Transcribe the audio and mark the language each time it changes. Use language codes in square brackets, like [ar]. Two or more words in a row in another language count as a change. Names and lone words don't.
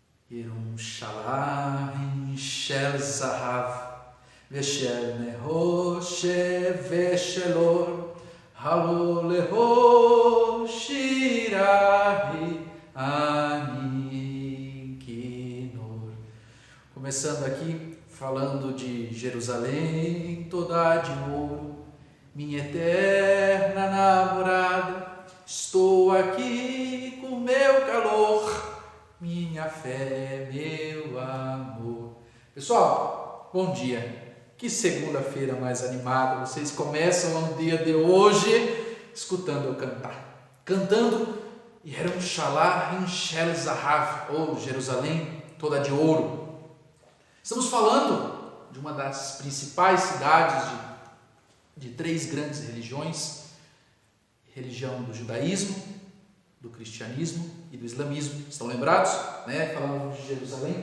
[he] ירושלים של זהב ושל נחושת ושל אור, הלא להושירה- הי אני כינור. [pt] Começando aqui, falando de Jerusalém, toda de ouro, minha eterna namorada, estou aqui com meu calor, minha fé, meu amor. Pessoal, bom dia. Que segunda-feira mais animada. Vocês começam o dia de hoje escutando eu cantar. Cantando [he] ירושלים של זהב, [pt] ou Jerusalém toda de ouro. Estamos falando de uma das principais cidades de três grandes religiões: religião do judaísmo, do cristianismo e do islamismo. Estão lembrados? Falamos de Jerusalém.